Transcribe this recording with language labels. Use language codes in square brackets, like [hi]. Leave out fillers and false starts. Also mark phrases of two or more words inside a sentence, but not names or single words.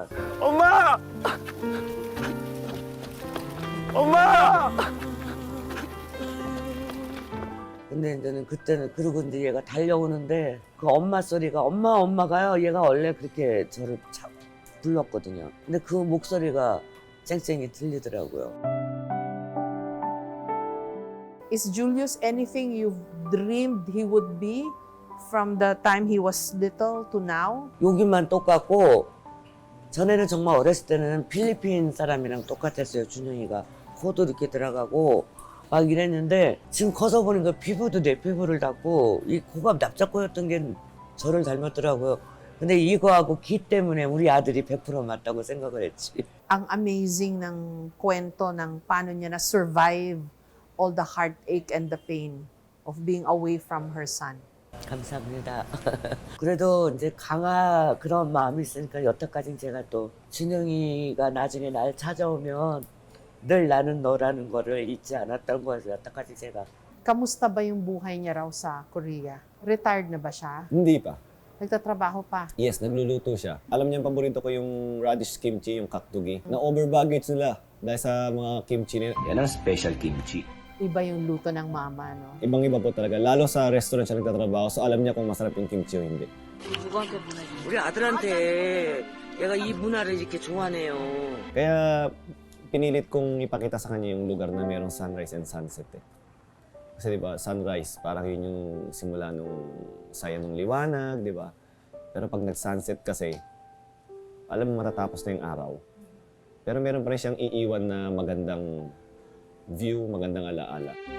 [ko] 엄마! 엄마! 근데 이제는 그때는 그러고 이제 얘가 달려오는데 그 엄마 소리가 엄마가요. 얘가 원래 그렇게 저를 불렀거든요. 근데 그 목소리가 쨍쨍이 들리더라고요. [en] Is Julius anything you've dreamed he would be from the time he was little to now? [ko] 여기만 똑같고 전에는 정말 어렸을 때는 필리핀 사람이랑 똑같았어요. 준영이가 코도 이렇게 들어가고 막 이랬는데 지금 커서 보니까 피부도 내 피부를 닮고 이 코가 납작코였던 게 저를 닮았더라고요. 근데 이거하고 기 때문에 우리 아들이 100% 맞다고 생각을 했지. [tl] Ang amazing ng kwento ng paano niya na-survive [en] all the heartache and the pain of being away from her son. [ko] 감사합니다. 그래도 이제 그런 마음이 있으니까 여태까지 제가 또 준영이가 나중에 날 찾아오면 늘 나는 너라는 거를 잊지 않았던 거여서 여태까지 제가. [tl] Kamusta ba yung buhay niya raw sa Korea? Retired na ba siya? Hindi pa. Nagtatrabaho pa? Yes, nagluluto siya. Alam niya, paborito ko yung [en] radish kimchi, [tl] yung kakdugi. Na-overbaggage nila dahil sa mga kimchi nila. Yan ang special kimchi. Iba yung luto ng mama, no? Ibang-iba po talaga. Lalo sa restaurant siya nagtatrabaho, so alam niya kung masarap yung kimchi o hindi. [ko] 누구한테 보내지? 우리 아들한테 얘가 이 문화를 이렇게 좋아하네요. [tl] Kaya pinilit kong ipakita sa kanya yung lugar na mayroong [en] sunrise and sunset [tl] eh. Kasi di ba, sunrise, parang yun yung simula nung saya nung liwanag, di ba? Pero pag nag-sunset kasi, alam mo matatapos na yung araw. Pero meron pa rin siyang iiwan na magandang view, magandang alaala.